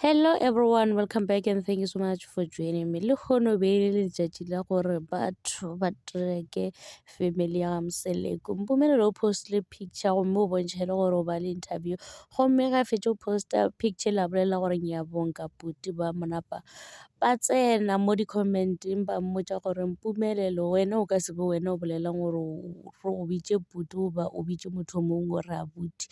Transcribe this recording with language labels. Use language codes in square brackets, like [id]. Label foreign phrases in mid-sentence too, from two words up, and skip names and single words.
[en] Hello everyone, welcome back and thank you so much for joining me. [nso] Le kgono be le letšatši la gore batho ba treke family ya ga Mseleko. Mpomele o post le picture gomme o bontšhe le gore o ba le interview. Gomme ga fetše o posta picture la bolela gore Nyabong ka Puti ba monapa ba tsena mo di-comment-eng ba mmotša gore Mpumelelo wena o ka se be wena o bolelang gore o bitše Puti goba o bitše motho mongwe gore abuti.